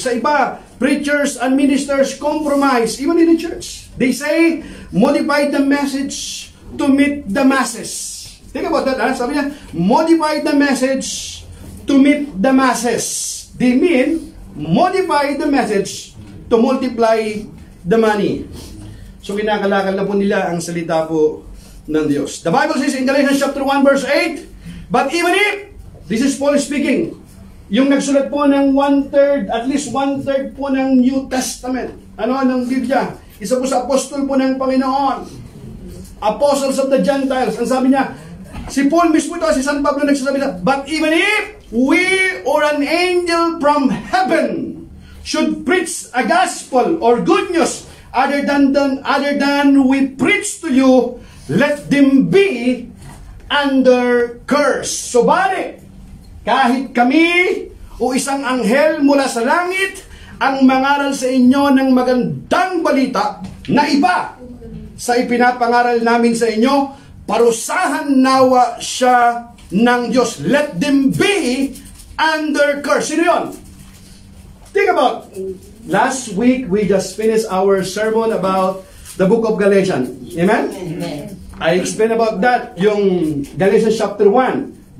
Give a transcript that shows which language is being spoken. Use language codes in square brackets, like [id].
[tl] Sa iba, [en] preachers and ministers compromise, even in the church. They say, modify the message to meet the masses. Think about that, ha? [tl] Sabi niya, [en] modify the message to meet the masses. They mean, modify the message to multiply the money. [tl] So kinakalakal na po nila ang salita po ng Diyos. [en] The Bible says in Galatians chapter 1 verse 8, but even if, this is Paul speaking, [tl] yung nagsulat po ng [en] at least one-third [tl] po ng [en] New Testament. [tl] Ano ng Biblia? Isa po sa apostol po ng Panginoon. [en] Apostles of the Gentiles. [tl] Ang sabi niya, si Paul mismo ito, si San Pablo nagsasabi na, [en] but even if we or an angel from heaven should preach a gospel or good news other than we preach to you, let them be under curse. [tl] So bali, kahit kami o isang anghel mula sa langit ang mangaral sa inyo ng magandang balita na iba sa ipinapangaral namin sa inyo, parusahan nawa siya ng Diyos. [en] Let them be under curse. [tl] Sino yun? [en] Think about, last week we just finished our sermon about the book of Galatians. Amen? Amen. I explained about that, yung Galatians chapter 1.